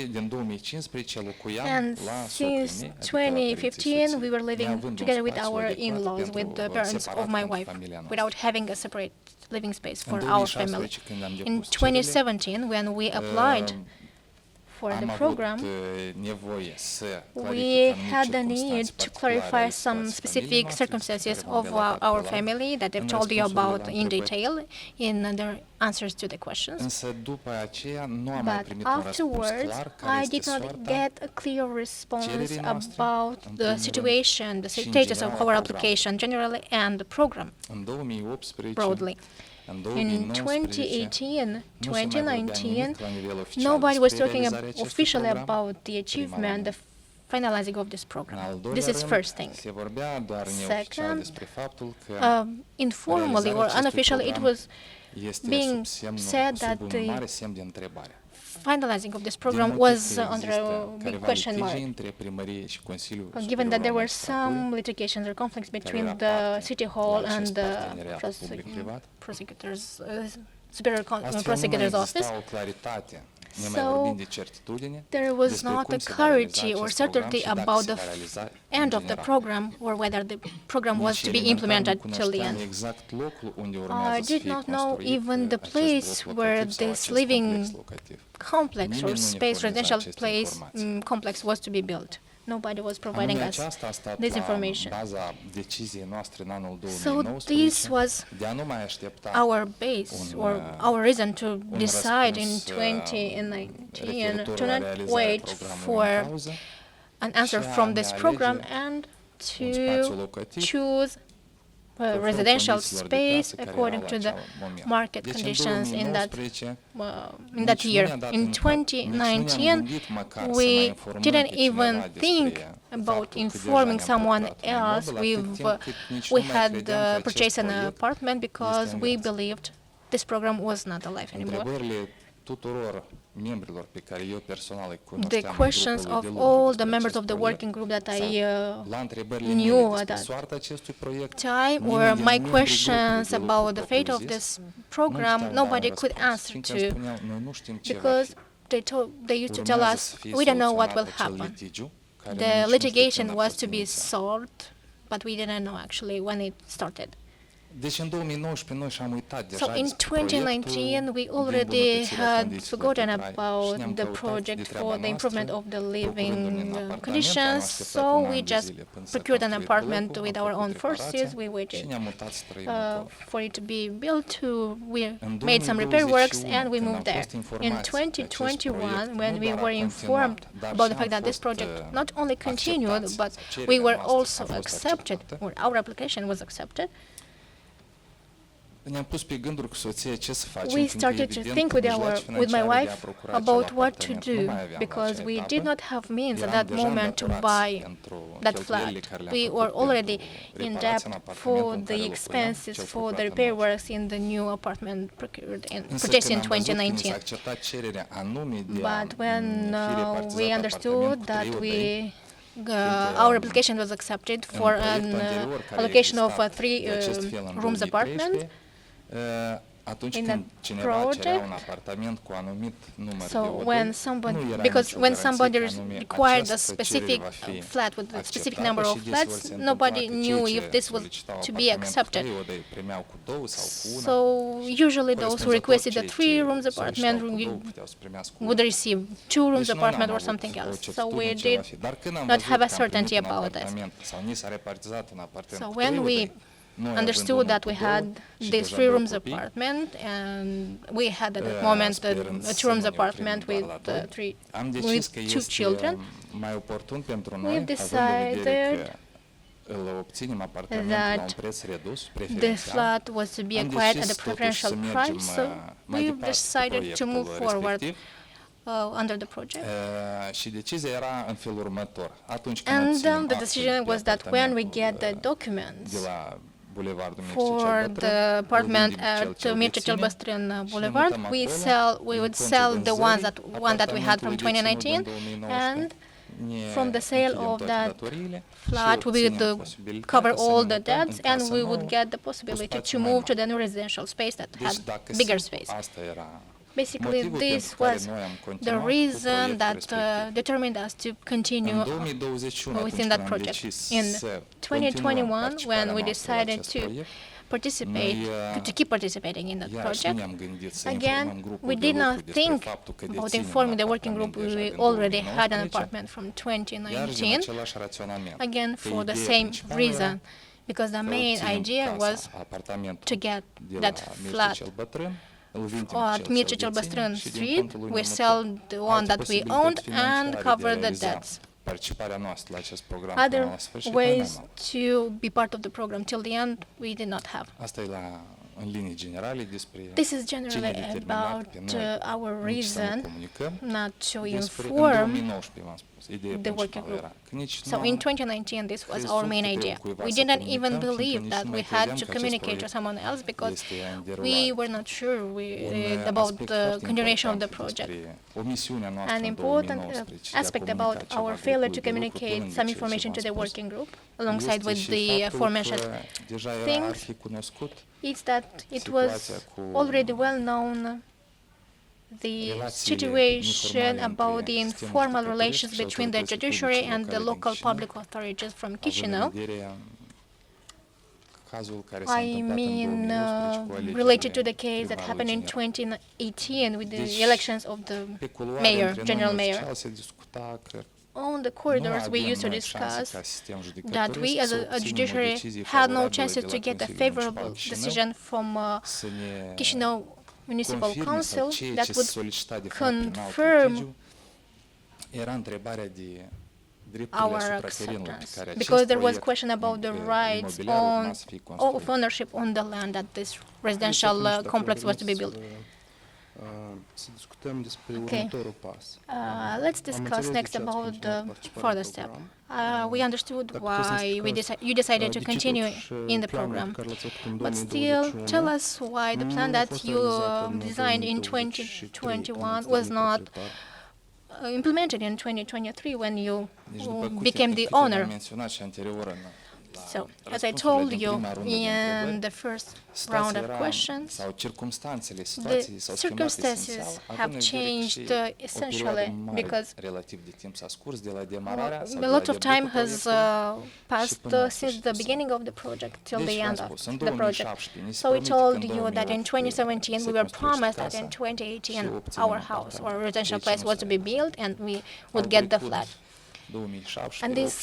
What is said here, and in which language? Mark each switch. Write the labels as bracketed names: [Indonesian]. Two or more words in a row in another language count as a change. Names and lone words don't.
[English] And since 2015, we were living together with our in-laws, with the parents of my wife, without having a separate living space for our family. In 2017, when we applied for [Romanian] am [English] the [Romanian] avut [English] program, [Romanian] nevoie să [English] we [Romanian] clarificăm [English] had the [Romanian] anumite [English] need [Romanian] circunstanțe [English] to [Romanian] particulare [English] clarify [Romanian] ale [English] some [Romanian] situației [English] specific [Romanian] familiei noastre, [English] circumstances [Romanian] despre care [English] of [Romanian] v-am relatat [English] our [Romanian] pe larg [English] family that I've [Romanian] în [English] told you [Romanian] răspunsurile [English] about [Romanian] la [English] in [Romanian] întrebări. [English] detail in their answers to the questions. [Romanian] Însă după aceea nu am mai [English] But [Romanian] primit un răspuns [English] afterwards, [Romanian] clar care [English] I did [Romanian] este [English] not [Romanian] soarta [English] get a clear response [Romanian] cererii noastre, [English] about [Romanian] în [English] the [Romanian] primul [English] situation, the [Romanian] și în [English] status of [Romanian] general [English] our [Romanian] a [English] application generally and the program [Romanian] În 2018, [English] broadly. [Romanian] în [English] In [Romanian] 2019, [English] 2018, [Romanian] nu se mai vorbea [English] 2019, [Romanian] nimic la nivel oficial [English] nobody was [Romanian] despre [English] talking [Romanian] realizarea acestui [English] officially [Romanian] program. [English] about the achievement, the finalizing of this [Romanian] În [English] program. [Romanian] al [English] This [Romanian] doilea [English] is [Romanian] rând, [English] first thing. [Romanian] se vorbea doar neoficial [English] Second, [Romanian] despre faptul că [English] informally or [Romanian] realizarea acestui [English] unofficially, it [Romanian] program [English] was [Romanian] este [English] being [Romanian] sub [English] said that [Romanian] un [English] the [Romanian] mare semn de întrebare. [English] finalizing of this [Romanian] Din [English] program [Romanian] motiv [English] was [Romanian] că [English] under [Romanian] există [English] a big [Romanian] careva [English] question mark. [Romanian] litigii între primărie și Consiliul [English] Given [Romanian] Superior [English] that there [Romanian] al [English] were [Romanian] Magistraturii, [English] some litigations or conflicts [Romanian] care [English] between [Romanian] era [English] the [Romanian] parte [English] City [Romanian] la [English] Hall [Romanian] acest [English] and the [Romanian] parteneriat public-privat, [English] prosecutors, Superior [Romanian] astfel nu mai [English] Prosecutor's Office, [Romanian] exista o claritate, ne mai [English] So, [Romanian] vorbim de certitudine, [English] there was [Romanian] despre [English] not [Romanian] cum [English] a [Romanian] se va realiza [English] clarity or [Romanian] acest program [English] certainty [Romanian] și dacă [English] about [Romanian] se [English] the [Romanian] va realiza în [English] end of the [Romanian] general. [English] program or whether the program was [Romanian] Nici [English] to be [Romanian] elementar [English] implemented [Romanian] nu [English] till the [Romanian] cunoșteam [English] end. [Romanian] exact locul unde [English] I [Romanian] urmează să [English] did [Romanian] fie [English] not know [Romanian] construit [English] even the [Romanian] acest [English] place [Romanian] bloc [English] where [Romanian] locativ sau [English] this [Romanian] acest [English] living [Romanian] complex locativ. [English] complex or [Romanian] Nimeni nu ne [English] space [Romanian] furniza [English] residential [Romanian] aceste [English] place [Romanian] informații. [English] complex was to be built. Nobody was providing [Romanian] Anume [English] us [Romanian] aceasta a stat [English] this [Romanian] la [English] information. [Romanian] baza deciziei noastre în anul [English] So [Romanian] 2019 [English] this was [Romanian] de a nu mai aștepta [English] our base or our reason to decide in 2019 [Romanian] referitor [English] to [Romanian] la [English] not [Romanian] realizarea [English] wait [Romanian] programului [English] for [Romanian] în cauză [English] an answer [Romanian] și a [English] from [Romanian] ne [English] this program [Romanian] alege [English] and [Romanian] un spațiu [English] to [Romanian] locativ [English] choose a [Romanian] conform [English] residential [Romanian] condițiilor de [English] space [Romanian] piață care [English] according [Romanian] erau [English] to [Romanian] la [English] the [Romanian] acel moment. [English] market [Romanian] Deci, în [English] conditions in that [Romanian] 2019, [English] year. [Romanian] nici nu ne-a dat [English] In [Romanian] nici nu ne-am [English] 2019, [Romanian] gândit măcar să mai [English] we [Romanian] informăm [English] didn't [Romanian] pe cineva [English] even [Romanian] despre [English] think [Romanian] faptul [English] about [Romanian] că deja [English] informing [Romanian] ne-am [English] someone [Romanian] procurat un [English] else. [Romanian] imobil, atât timp cât nici [English] We [Romanian] nu mai [English] had [Romanian] credeam că acest [English] purchased an [Romanian] proiect [English] apartment because [Romanian] este în [English] we [Romanian] viață. [English] believed this program was not alive anymore. [Romanian] Întrebările tuturor membrilor pe care eu personal îi [English] The [Romanian] cunoșteam în [English] questions [Romanian] grupul [English] of [Romanian] de lucru [English] all [Romanian] despre [English] the members [Romanian] acest [English] of the [Romanian] proiect, [English] working group that [Romanian] sau [English] I [Romanian] la întrebările [English] knew [Romanian] mele [English] at [Romanian] despre [English] that [Romanian] soarta acestui proiect, [English] time [Romanian] nimeni [English] or [Romanian] din [English] my [Romanian] membrii [English] questions [Romanian] grupului de lucru [English] about the fate of [Romanian] propriu-zis [English] this [Romanian] nu [English] program, [Romanian] știau [English] nobody [Romanian] un [English] could [Romanian] răspuns, [English] answer [Romanian] fiindcă [English] to [Romanian] îmi spuneau, noi nu știm ce va [English] because [Romanian] fi. [English] they used to tell [Romanian] Urmează [English] us [Romanian] să fie [English] we don't know what will [Romanian] soluționat acel [English] happen. [Romanian] litigiu, care [English] The [Romanian] nici nu știu [English] litigation [Romanian] când a [English] was [Romanian] fost [English] to be [Romanian] inițiat. [English] solved, but we didn't know actually when it started. [Romanian] Deci în 2019 noi și-am uitat deja [English] So in [Romanian] despre [English] 2019, we [Romanian] proiectul [English] already [Romanian] de îmbunătățire a [English] had [Romanian] condițiilor [English] forgotten [Romanian] de trai și [English] about [Romanian] ne-am [English] the [Romanian] căutat [English] project [Romanian] de treaba [English] for the improvement [Romanian] noastră, [English] of the [Romanian] procurându-ne [English] living [Romanian] un apartament, am [English] conditions. [Romanian] așteptat [English] So [Romanian] un an [English] we [Romanian] de [English] just [Romanian] zile până s-a [English] procured an [Romanian] construit [English] apartment [Romanian] blocul, [English] with [Romanian] am [English] our [Romanian] făcut [English] own forces. [Romanian] reparația [English] We [Romanian] și [English] waited [Romanian] ne-am mutat să trăim în Plovdiv. [English] for it to be built. We [Romanian] În [English] made some repair works [Romanian] 2021, [English] and we [Romanian] când am [English] moved there. [Romanian] fost informați [English] In [Romanian] că acest [English] 2021, [Romanian] proiect [English] when [Romanian] nu [English] we [Romanian] doar a [English] were [Romanian] continuat, [English] informed [Romanian] dar [English] about [Romanian] și [English] the fact [Romanian] am [English] that this [Romanian] fost, [English] project not only continued, [Romanian] acceptați, [English] but [Romanian] sau [English] we [Romanian] cererea [English] were [Romanian] noastră [English] also [Romanian] a fost [English] accepted, [Romanian] acceptată. [English] or our application was accepted. [Romanian] Ne-am pus pe gânduri cu soția ce să facem, [English] We [Romanian] fiindcă, [English] started to [Romanian] evident, [English] think with [Romanian] mijloace [English] my [Romanian] financiare de a [English] wife [Romanian] procura acel [English] about what to [Romanian] apartament nu [English] do [Romanian] mai aveam la [English] because [Romanian] acea [English] we [Romanian] etapă. [English] did not have means at [Romanian] Eram [English] that [Romanian] deja [English] moment to [Romanian] îndatorați [English] buy [Romanian] pentru [English] that [Romanian] cheltuielile [English] flat. [Romanian] care le-am [English] We [Romanian] făcut [English] were already [Romanian] pentru [English] in [Romanian] reparația [English] debt [Romanian] în apartamentul [English] for [Romanian] în care [English] the [Romanian] locuiam, [English] expenses [Romanian] cel [English] for the [Romanian] procurat în [English] repair [Romanian] nou. [English] works in the new apartment procured and [Romanian] Însă [English] purchased in [Romanian] când am văzut că ni s-a [English] 2019. [Romanian] acceptat cererea anume de a [English] But when [Romanian] fi repartizat [English] we understood [Romanian] apartament cu [English] that [Romanian] 3 odăi, [English] our application was accepted for [Romanian] în [English] an [Romanian] proiectul anterior care [English] allocation of [Romanian] exista [English] three [Romanian] de acest fel în [English] rooms [Romanian] 2013, [English] apartment. [Romanian] atunci [English] In [Romanian] când [English] that [Romanian] cineva cerea [English] project, [Romanian] un apartament cu anumit număr de [English] So [Romanian] odăi, [English] when [Romanian] nu [English] somebody, [Romanian] era [English] because [Romanian] nicio [English] when [Romanian] garanție [English] somebody [Romanian] că anume [English] required a [Romanian] această cerere [English] specific [Romanian] va fi [English] flat with a specific [Romanian] acceptată [English] number of [Romanian] și deseori [English] flats, [Romanian] se întâmpla [English] nobody [Romanian] că [English] knew [Romanian] cei [English] if [Romanian] ce [English] this was [Romanian] solicitau [English] to be [Romanian] apartament cu [English] accepted. [Romanian] 3 odăi primeau cu 2 sau cu 1. [English] So usually those who requested a 3 rooms apartment would receive 2 rooms [Romanian] Deci [English] apartment or something else. So we did not have a certainty about this. So when we understood that we had this 3 rooms apartment and we had at that moment a 2 rooms apartment with two children, [Romanian] mai oportun pentru [English] we [Romanian] noi, având în vedere [English] decided [Romanian] că îl obținem apartamentul la un preț redus, [English] the [Romanian] preferențial. [English] flat was to be acquired at a preferential price, so we decided to move forward under the project. [Romanian] Și decizia era în felul următor. Atunci când [English] And [Romanian] obținem [English] the [Romanian] actul [English] decision [Romanian] de [English] was that when we get the [Romanian] apartamentul [English] documents [Romanian] de la Bulevardul Mircea [English] for [Romanian] cel [English] the [Romanian] Bătrân, [English] apartment [Romanian] îl vindem cel [English] at [Romanian] ce îl [English] Mircea cel [Romanian] deține [English] Bătrân [Romanian] și ne [English] Boulevard, [Romanian] mutăm [English] we [Romanian] acolo. [English] would [Romanian] În [English] sell [Romanian] contul [English] the [Romanian] vânzării [English] one that we had from [Romanian] apartamentului [English] 2019, [Romanian] deținut în 2019, [English] and [Romanian] ne [English] from the sale [Romanian] închidem [English] of [Romanian] toate [English] that [Romanian] datoriile și [English] flat we [Romanian] obținem [English] would [Romanian] posibilitatea [English] cover [Romanian] să ne [English] all the [Romanian] mutăm [English] debts [Romanian] în [English] and [Romanian] casă [English] we [Romanian] nouă, [English] would get the [Romanian] cu [English] possibility [Romanian] spațiu [English] to [Romanian] mai [English] move to [Romanian] mare. [English] the new residential space that [Romanian] Deci [English] had [Romanian] dacă [English] bigger space. [Romanian] asta era [English] Basically, [Romanian] motivul [English] this [Romanian] pentru care [English] was [Romanian] noi am [English] the [Romanian] continuat cu [English] reason [Romanian] proiectul [English] that [Romanian] respectiv. [English] determined us to continue [Romanian] În 2021, [English] within [Romanian] atunci [English] that [Romanian] când am [English] project. [Romanian] decis [English] In [Romanian] să [English] 2021, [Romanian] continuăm [English] when we [Romanian] participarea noastră la [English] decided [Romanian] acest [English] to [Romanian] proiect, [English] participate, to keep participating in that [Romanian] iarăși [English] project. [Romanian] nu ne-am gândit să [English] Again, [Romanian] informăm grupul [English] we [Romanian] de [English] did [Romanian] lucru [English] not [Romanian] despre [English] think [Romanian] faptul că [English] about [Romanian] deținem [English] informing [Romanian] un [English] the working group. [Romanian] apartament deja [English] We [Romanian] din [English] already had an [Romanian] 2019, [English] apartment from [Romanian] iarăși din [English] 2019, [Romanian] același raționament. [English] again [Romanian] Că [English] for the [Romanian] ideea [English] same [Romanian] principală [English] reason, because the [Romanian] că [English] main [Romanian] obținem [English] idea [Romanian] casa, [English] was [Romanian] apartamentul [English] to get [Romanian] de [English] that [Romanian] la Mircea [English] flat [Romanian] cel Bătrân, îl vindem [English] at [Romanian] pe cel [English] Mircea [Romanian] ce [English] cel [Romanian] îl deține [English] Băstrân [Romanian] și din [English] Street. [Romanian] contul lui [English] We [Romanian] ne [English] sell [Romanian] mutăm. [English] the one [Romanian] Alte [English] that we [Romanian] posibilități [English] owned and [Romanian] financiare [English] cover [Romanian] de a [English] the [Romanian] realiza [English] debts. [Romanian] participarea noastră la acest program până [English] Other [Romanian] la sfârșit, [English] ways [Romanian] nu am. [English] to be part of the program till the end, we did not have. [Romanian] Asta e în linii generale despre [English] This is [Romanian] ce ne [English] generally [Romanian] determinat [English] about [Romanian] pe noi [English] our [Romanian] nici să nu [English] reason [Romanian] comunicăm [English] not to [Romanian] despre, în [English] inform [Romanian] 2019 v-am spus, ideea [English] the working [Romanian] principală [English] group. [Romanian] era că nici [English] So [Romanian] nu [English] in [Romanian] am [English] 2019, this was [Romanian] crezut [English] our [Romanian] că [English] main [Romanian] trebuie [English] idea. [Romanian] cuiva [English] We [Romanian] să [English] didn't [Romanian] comunicăm, [English] even [Romanian] fiindcă [English] believe [Romanian] nici [English] that [Romanian] nu [English] we [Romanian] mai [English] had [Romanian] credeam [English] to [Romanian] că acest [English] communicate to [Romanian] proiect [English] someone else because [Romanian] este în [English] we [Romanian] derulare. [English] were not sure [Romanian] Un [English] about [Romanian] aspect [English] the [Romanian] foarte [English] continuation of [Romanian] important [English] the project. [Romanian] despre omisiunea noastră [English] An [Romanian] în [English] important [Romanian] 2019 de a [English] aspect [Romanian] comunica [English] about [Romanian] ceva [English] our failure to [Romanian] grupului de lucru, [English] communicate [Romanian] pe lângă [English] some [Romanian] ceea ce [English] information to [Romanian] v-am [English] the [Romanian] spus, [English] working group, alongside [Romanian] este [English] with [Romanian] și [English] the [Romanian] faptul [English] aforementioned [Romanian] că deja era [English] things, [Romanian] arhicunoscut [English] is that it was [Romanian] situația cu [English] already well known the [Romanian] relațiile [English] situation [Romanian] informale [English] about [Romanian] între [English] the [Romanian] sistemul [English] informal [Romanian] judecătoresc [English] relations [Romanian] și [English] between the [Romanian] autoritățile [English] judiciary [Romanian] publice [English] and the [Romanian] locale din [English] local [Romanian] Chișinău, [English] public authorities from [Romanian] având [English] Chișinău. [Romanian] în vedere cazul care s-a [English] I [Romanian] întâmplat în [English] mean, [Romanian] 2011 cu alegerile [English] related to the case that [Romanian] primarului [English] happened in [Romanian] general. [English] 2018 with the [Romanian] Deci, [English] elections of the [Romanian] pe culoare, [English] mayor, [Romanian] între noi, [English] general mayor. [Romanian] neoficial, se discuta că [English] On the [Romanian] nu [English] corridors, we [Romanian] avem [English] used to [Romanian] noi șanse [English] discuss [Romanian] ca sistem [English] that we [Romanian] judecătoresc [English] as [Romanian] să [English] a [Romanian] obținem o [English] judiciary [Romanian] decizie [English] had no [Romanian] favorabilă [English] chances [Romanian] de [English] to [Romanian] la [English] get a [Romanian] Consiliul [English] favorable [Romanian] Municipal Chișinău, [English] decision from [Romanian] să ne [English] Chișinău Municipal [Romanian] confirme [English] Council [Romanian] sau ceea [English] that [Romanian] ce [English] would [Romanian] solicita de fapt prin alt [English] confirm [Romanian] litigiu era întrebarea de drepturile [English] our [Romanian] asupra terenului pe [English] acceptance, [Romanian] care [English] because [Romanian] acest [English] there was [Romanian] proiect [English] question about the rights [Romanian] imobiliar urma să fie [English] of [Romanian] construit. [English] ownership on the land that this residential complex was to be built. [Romanian] Să discutăm despre [English] Okay. [Romanian] următorul pas. [English] Let's discuss next about the further step. We understood why you decided to continue in the program, but still tell us why the plan that you designed in 2021 was not implemented in 2023 when you [Romanian] Deci, după [English] became the [Romanian] câte am [English] owner. [Romanian] menționat și anterior [English] So, as I [Romanian] răspunsurile [English] told [Romanian] din [English] you [Romanian] prima rundă de [English] in [Romanian] întrebări, [English] the first [Romanian] situația [English] round of [Romanian] era- [English] questions, [Romanian] sau circumstanțele [English] the [Romanian] situației s-au schimbat [English] circumstances [Romanian] esențial, [English] have [Romanian] având în vedere că [English] changed [Romanian] și o perioadă [English] essentially [Romanian] mare [English] because [Romanian] relativ de timp s-a scurs de la demararea sau [English] a [Romanian] de [English] lot [Romanian] la [English] of time [Romanian] debutul [English] has [Romanian] proiectului. [English] passed [Romanian] până la [English] since [Romanian] sfârșitul [English] the [Romanian] său. [English] beginning of the project till [Romanian] Deci, [English] the [Romanian] v-am [English] end of [Romanian] spus, în [English] the project. [Romanian] 2017 ni se [English] So we [Romanian] promite că [English] told [Romanian] în [English] you that in [Romanian] 2018 [English] 2017 [Romanian] se [English] we were [Romanian] construiește [English] promised that [Romanian] casa [English] in 2018 [Romanian] și obținem [English] our house or [Romanian] apartament. [English] residential [Romanian] Deci [English] place [Romanian] nu [English] was [Romanian] se [English] to be [Romanian] realiza. [English] built and we would [Romanian] Au [English] get the [Romanian] trecut [English] flat. [Romanian] 2017, [English] And this